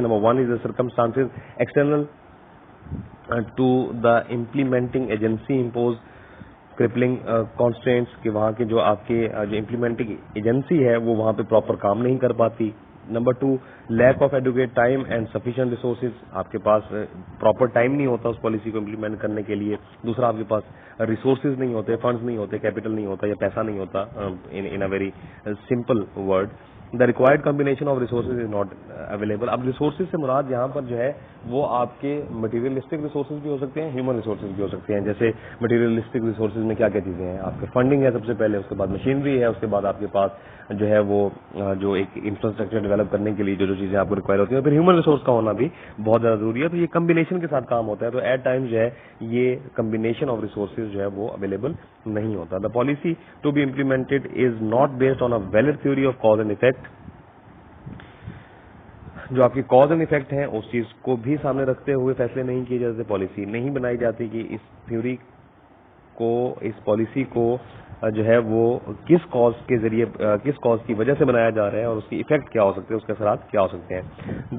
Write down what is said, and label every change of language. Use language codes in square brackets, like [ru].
[en] number 1 is the circumstances external to the implementing agency impose crippling constraints, [ur] کہ وہاں کے جو آپ کے جو امپلیمنٹنگ ایجنسی ہے وہ وہاں پہ پراپر کام نہیں کر پاتی. [en] number 2 lack of adequate time and sufficient resources, [ur] آپ کے پاس پراپر ٹائم نہیں ہوتا اس پالیسی کو امپلیمنٹ کرنے کے لیے. دوسرا آپ کے پاس ریسورسز نہیں ہوتے, فنڈز نہیں ہوتے, کیپٹل نہیں ہوتا یا پیسہ نہیں ہوتا. [en] In a very simple word the required combination of resources is not available. [ur] اب ریسورسز سے مراد یہاں پر جو ہے وہ آپ کے مٹیریلسٹک ریسورسز بھی ہو سکتے ہیں, ہیومن ریسورسز بھی ہو سکتے ہیں. جیسے مٹیریلسٹک ریسورسز میں کیا کیا چیزیں ہیں, آپ کے فنڈنگ ہے سب سے پہلے, اس کے بعد مشینری ہے, اس کے بعد آپ کے پاس جو ہے وہ جو ایک انفراسٹرکچر ڈیولپ کرنے کے لیے جو چیزیں آپ کو ریکوائر ہوتی ہیں, پھر ہیومن ریسورس کا ہونا بھی بہت زیادہ ضروری ہے. تو یہ کمبینیشن کے ساتھ کام ہوتا ہے. تو ایٹ ٹائم جو ہے یہ کمبینیشن آف ریسورسز جو ہے وہ اویلیبل نہیں ہوتا. [en] The policy to be implemented is not based on a valid theory of cause and effect. [ur] جو آپ کی کاز اینڈ افیکٹ ہیں اس چیز کو بھی سامنے رکھتے ہوئے فیصلے نہیں کیے جاتے. پالیسی نہیں بنائی جاتی کہ اس تھیوری کو, اس پالیسی کو جو ہے وہ کس کاز کے ذریعے, کس کاز کی وجہ سے بنایا جا رہا ہے اور اس کی افیکٹ کیا ہو سکتے ہیں, اس کے اثرات کیا ہو سکتے ہیں.